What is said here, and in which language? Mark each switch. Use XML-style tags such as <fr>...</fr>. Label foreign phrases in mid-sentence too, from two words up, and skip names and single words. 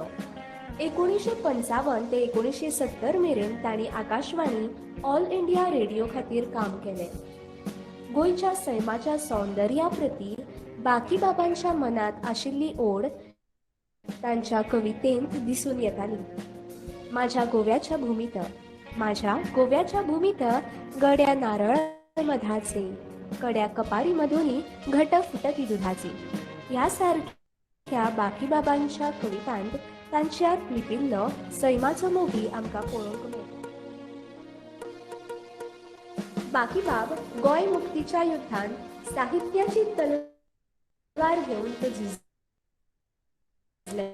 <kok>1955 ते 1970 मेरेन तांणी आकाशवाणी ऑल इंडिया रेडिओ खातीर काम केलें. गोंयच्या सैमाच्या सौंदर्या प्रती बाकीबाबांच्या मनात आशिल्ली ओढ तांच्या कवितेंत दिसून येताली.</kok> <mr>माझ्या गोव्याच्या भूमीत गड्या नारळ मधाचे, कड्या कपारी मधुनी घट फुटती दुधाची</mr> <kok>ह्या सारख्या बाकीबाबांच्या कवितांत तांच्यात लिपिल्लो सैमाचो मोगी आमकां पळोवंक मेळटा. बाकीबाब गोंय मुक्तीच्या युद्धांत साहित्याची तलवार घेवन ते झुजले.</kok>